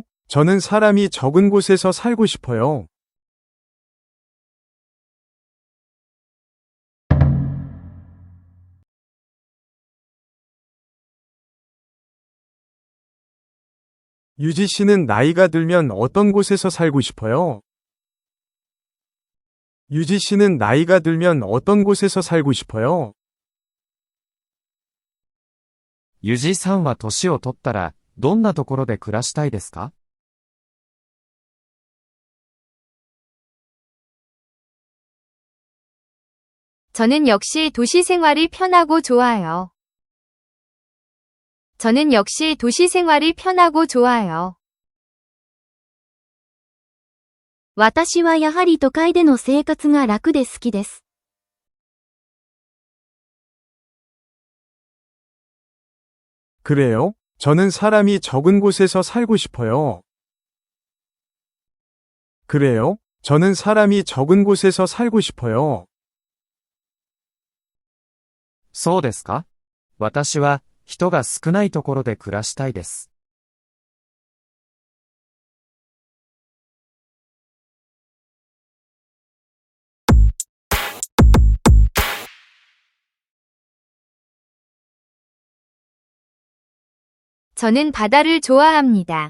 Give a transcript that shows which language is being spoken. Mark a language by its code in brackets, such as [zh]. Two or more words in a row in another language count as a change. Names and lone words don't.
[ko] 저는 사람이 적은 곳에서 살고 싶어요. 유지 씨는 나이가 들면 어떤 곳에서 살고 싶어요? 유지 씨는 나이가 들면 어떤 곳에서 살고 싶어요? [ja] ユジさんは年を取ったらどんなところで暮らしたいですか? [ko] 저는 역시 도시 생활이 편하고 좋아요. 저는 역시 도시 생활이 편하고 좋아요. [ja] 私はやはり都会での生活が楽で好きです。 [ko] 그래요? 저는 사람이 적은 곳에서 살고 싶어요. 그래요? 저는 사람이 적은 곳에서 살고 싶어요. [ja] そうですか? 私は人が少ないところで暮らしたいです。 [ko] 저는 바다를 좋아합니다.